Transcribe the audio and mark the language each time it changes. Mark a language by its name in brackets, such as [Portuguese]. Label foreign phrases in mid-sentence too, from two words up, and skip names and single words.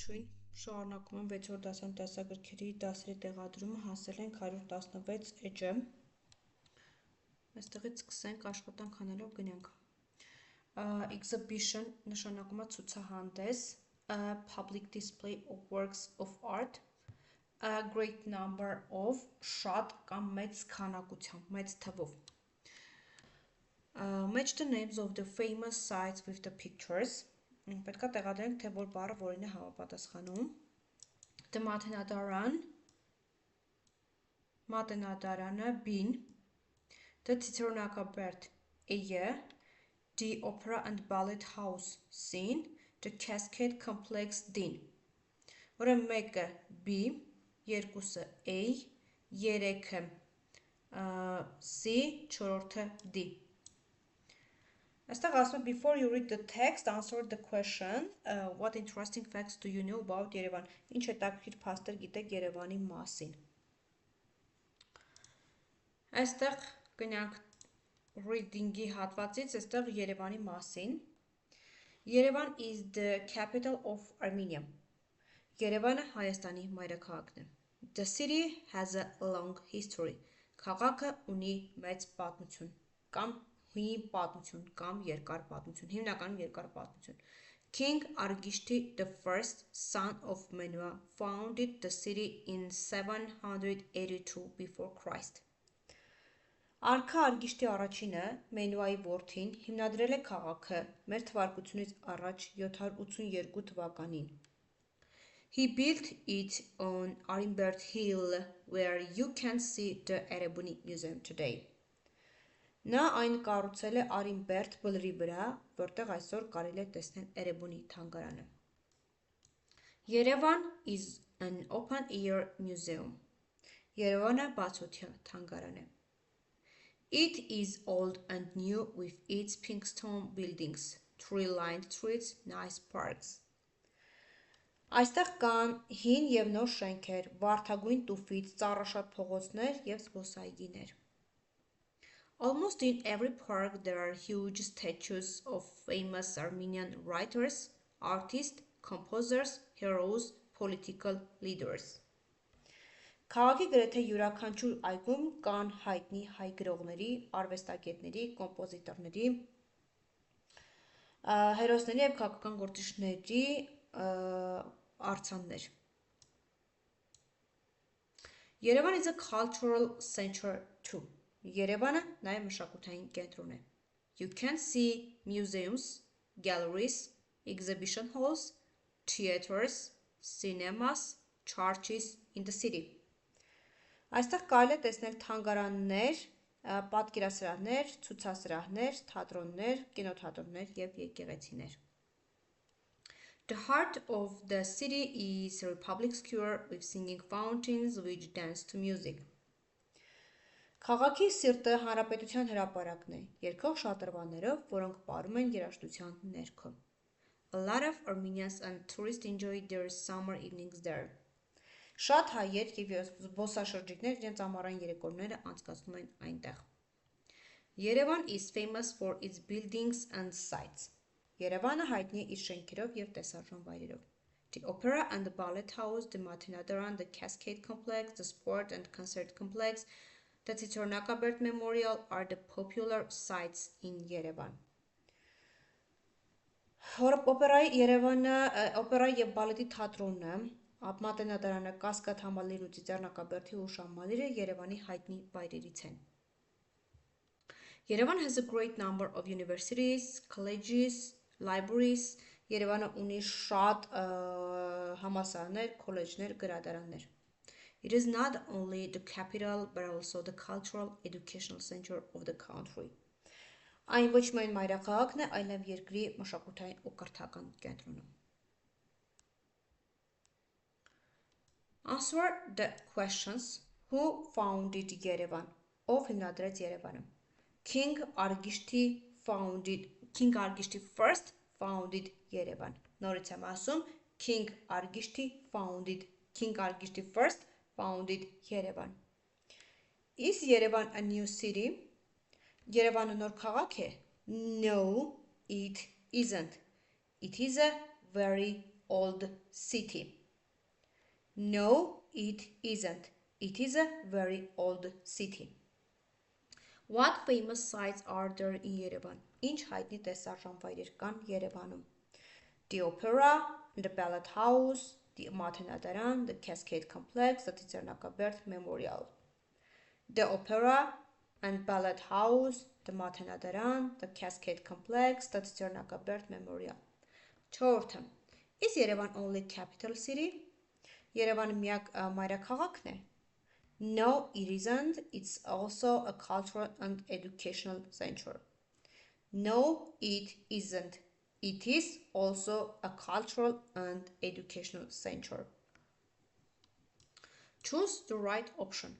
[Armenian] Ողջույն, շարունակում եմ 6-րդ դասարան դասագրքերի դասերի տեղադրումը, հասել ենք 116 էջը։ Այստեղից սկսենք աշխատանք անելով գնանք։ Exhibition նշանակում է ցուցահանդես, [English] a public display of works of art, a great number of [Armenian] շատ կամ մեծ քանակությամբ, մեծ թվով։ [English] Match the names of the famous sites with the pictures. [Armenian] Պետք է տեղադրենք, թե որ բառը որին է համապատասխանում։ The Մատենադարան, Մատենադարանը, B-ն, The Ծիծեռնակաբերդ, A-ը, The Opera and Ballet House, C-ն, The Cascade Complex, D-ն։ Ուրեմն մեկը B, երկուսը A, երեքը C, չորրորդը D։ Այստեղ ասում է, [English] before you read the text, answer the question, what interesting facts do you know about Երևան։ [Armenian] Ինչ հետաքրքիր փաստեր գիտեք Երևանի մասին։ Այստեղ գնանք reading-ի հատվածից, այստեղ Երևանի մասին։ Երևան [English] is the capital of Armenia։ [Armenian] Երևանը Հայաստանի մայրաքաղաքն է։ [English] The city has a long history։ [Armenian] Քաղաքը ունի մեծ պատմություն կամ հին պատմություն կամ երկար պատմություն, հիմնականում երկար պատմություն։ [English] King Argishti I, son of Menua, founded the city in 782 before Christ. [Armenian] Արքա Արգիշտի առաջինը, Մենուայի որդին, հիմնադրել է քաղաքը մեր թվարկությունից առաջ 782 թվականին։ [English] He built it on Arimbert Hill, where you can see the Erebuni Museum today. [Armenian] Նա այն կառուցել է Արիմբերտ բլրի վրա, որտեղ այսօր կարելի է տեսնել Էրեբունի թանգարանը։ Երևան [English] is an open-air museum. [Armenian] Երևանը բացօթյա թանգարան է։ [English] It is old and new with its pink stone buildings, tree-lined streets, nice parks. [Armenian] Այստեղ կան հին և նոր շենքեր, վարդագույն տուֆից, ծառաշատ փողոցներ և զբոսայգիներ։ [English] Almost in every park there are huge statues of famous Armenian writers, artists, composers, heroes, political leaders. [Armenian] Քաղաքի գրեթե յուրաքանչյուր այգում կան հայտնի հայ գրողների, արվեստագետների, կոմպոզիտորների, հերոսների և քաղաքական գործիչների արձաններ։ [English] Yerevan is a cultural center too. [Armenian] Երևանը նաև մշակութային կենտրոն է։ [English] You can see museums, galleries, exhibition halls, theaters, cinemas, churches in the city. [Armenian] Այստեղ կարելի է տեսնել թանգարաններ, պատկերասրահներ, ցուցասրահներ, թատրոններ, կինոթատրոններ և եկեղեցիներ։ [English] The heart of the city is Republic Square with singing fountains which dance to music. [Armenian] Քաղաքի սիրտը հանրապետության հրապարակն է, երգող շատրվաններով, որոնք պարում են երաժշտության ներքո։ [English] A lot of Armenians and tourists enjoy their summer evenings there. [Armenian] Շատ հայեր և զբոսաշրջիկներ իրենց ամառային երեկոները անցկացնում են այնտեղ։ [English] Yerevan is famous for its buildings and sites. [Armenian] Երևանը հայտնի է իր շենքերով և տեսարժան վայրերով։ [English] The Opera and the Ballet House, the Մատենադարան, the Cascade Complex, the Sport and Concert Complex, the Ծիծեռնակաբերդ Memorial are the popular sites in Yerevan. [Armenian] Օպերայի և բալետի թատրոնը, Մատենադարանը, Կասկադ համալիրն ու Ծիծեռնակաբերդի հուշամալիրը Երևանի հայտնի վայրերից են։ [English] Yerevan has a great number of universities, colleges, libraries. [Armenian] Երևանը ունի շատ համալսարաններ, քոլեջներ, գրադարաններ։ [English] It is not only the capital but also the cultural educational center of the country. [Armenian] Այն ոչ միայն մայրաքաղաքն է, այլև երկրի մշակութային ու կրթական կենտրոնը։ [English] Answer the questions. Who founded Yerevan? [Armenian] Ով հիմնադրեց Երևանը։ [English] King Argishti first founded Yerevan. [Armenian] Նորից եմ ասում, [English] King Argishti first founded Yerevan. Is Yerevan a new city? [Armenian] Երևանը նոր քաղաք է? [English] No, it isn't. It is a very old city. No, it isn't. It is a very old city. What famous sites are there in Yerevan? [Armenian] Ինչ հայտնի տեսարժան վայրեր կան Երևանում? [English] The Opera, the Ballad House, the Mathենադարան, the Cascade Complex, the Ծիծեռնակաբերդ Memorial. The Opera and Ballad House, the Mathենադարան, the Cascade Complex, the Ծիծեռնակաբերդ Memorial. [Armenian] Չորրորդը. [English] Is Yerevan only capital city? [Armenian] Երևանը միակ մայրաքաղաքն է? [English] No, it isn't. It's also a cultural and educational center. No, it isn't. It is also a cultural and educational center. Choose the right option.